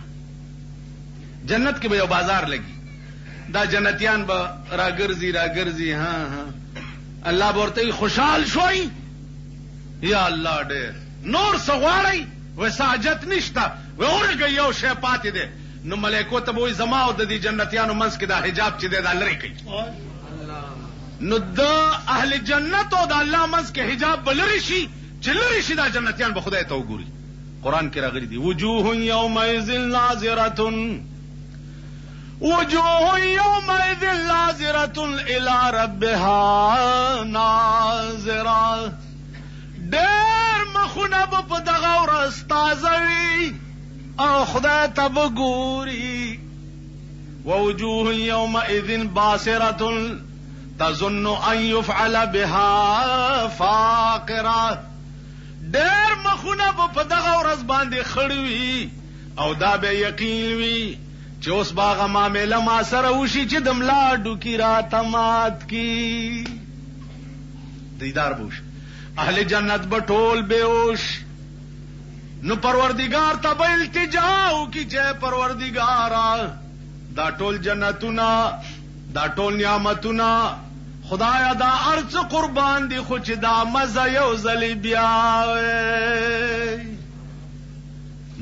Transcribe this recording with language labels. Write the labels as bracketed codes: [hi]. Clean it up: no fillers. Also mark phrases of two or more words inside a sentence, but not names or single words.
[ps] جنت کې به یو بازار لګي دا جنتیان به راګرځي ها الله به ورته خوشحال شوي یا الله ډېر نور څه غواړئ ویسه حاجت نشته ورګه یو شی پاتې دی نو ملایکو ته به وایي زما او د دې جنتیانو منځ کې دا حجاب چې دی دا لرې کوي. نو د اهل جنت او د الله منځ کې حجاب به لرې شي چې لرې شي دا جنتیان به خدای ته وګوري. قرآن کې راغلي دي [ar] وجوه یومئذ ناظرة وجوه یومئذ ناظرة الی ربها ناظرة. [ps] ډېر مخونه به په دغه ورځ تازه وي او خدای ته به ګوري. [ar] ووجوه یومئذ باسرة تظن ان يفعل بها فاقرة. [ps] ډېر مخونه به په دغه ورځ باندې خړ وي او دا به یقین وي چې اوس به هغه معامله ما سره وشي چې د ملا ډوکي راته مات کی. دیدار به وشي اهل جنت به ټول بېهوش نو پروردگار ته به التجا وکي چې پروردگارا دا ټول جنتونه دا ټول نعمتونه خدایا دا ارڅ قربان دي خو چې دا مزه یو ځلې بیا نو